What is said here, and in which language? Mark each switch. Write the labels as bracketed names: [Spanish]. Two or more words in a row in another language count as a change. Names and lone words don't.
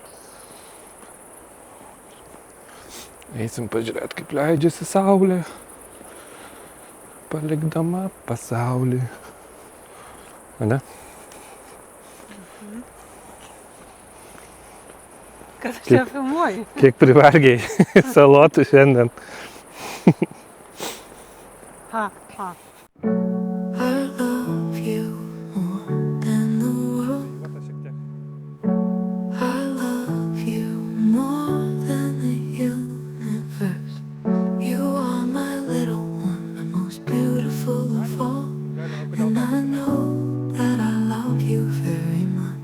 [Lithuanian] Eisim pažiūrėti, kaip leidžiasi saulė, palikdama pasaulį. Ane? Kad aš čia filmuoju. Kiek privalgiai salotų šiandien. Ha. [English] I love you more than the world. I love you more than the universe. You are my little one, the most beautiful of all. And I know that I love you very much.